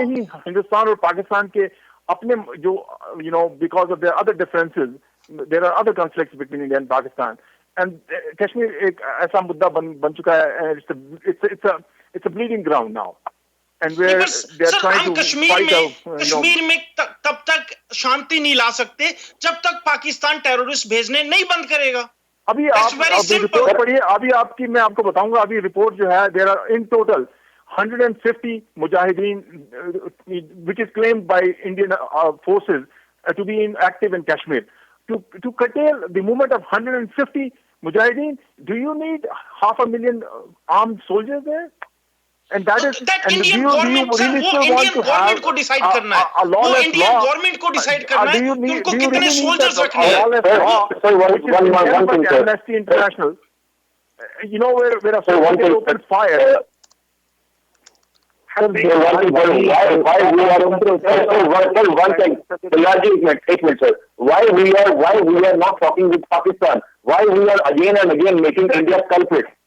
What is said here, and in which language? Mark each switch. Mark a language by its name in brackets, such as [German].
[Hindi] जैसे ही हिंदुस्तान और पाकिस्तान के अपने जो [English] because of their other differences, there are other conflicts between India and Pakistan, [Hindi] and Kashmir एक ऐसा मुद्दा बन चुका है. [English] It's a bleeding ground now. And where they are trying to fight out. [Hindi] Kashmir में तब तक शांति नहीं ला सकते जब तक पाकिस्तान टेररिस्ट भेजने नहीं बंद करेगा. अभी आप रिपोर्ट पढ़िए. अभी मैं आपको बताऊंगा. अभी रिपोर्ट जो है, [English] there are in total 150 mujahideen which is claimed by Indian forces to be active in Kashmir. To curtail the movement of 150 mujahideen, do you need 500,000 armed soldiers there? And that is, that Indian government, sir, [Hindi] वो Indian government को decide करना है. वो Indian government को decide करना है कि उनको कितने soldiers रखने हैं. [English] One thing, sir. Amnesty International, where a soldier opened fire. Why we are one thing, [Hindi] एक minute [English] sir. Why we are not talking with Pakistan? Why we are again and again making India culprit?